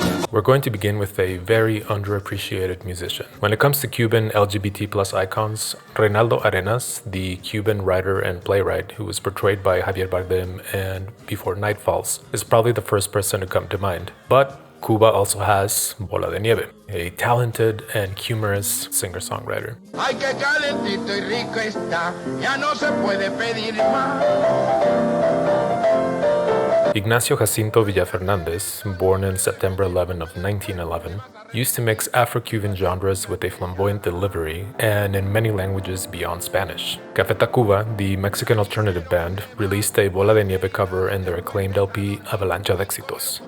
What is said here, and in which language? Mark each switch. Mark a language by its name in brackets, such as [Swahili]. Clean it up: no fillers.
[English] We're going to begin with a very underappreciated musician. When it comes to Cuban LGBT+ icons, Reinaldo Arenas, the Cuban writer and playwright who was portrayed by Javier Bardem and Before Night Falls, is probably the first person to come to mind. But Cuba also has Bola de Nieve, a talented and humorous singer-songwriter. [Spanish] Ay, que calentito y rico está, ya no se puede pedir más. [English] Ignacio Jacinto Villafernández, born in September 11 of 1911, used to mix Afro-Cuban genres with a flamboyant delivery and in many languages beyond Spanish. Café Tacuba, the Mexican alternative band, released a Bola de Nieve cover in their acclaimed LP Avalancha de Éxitos.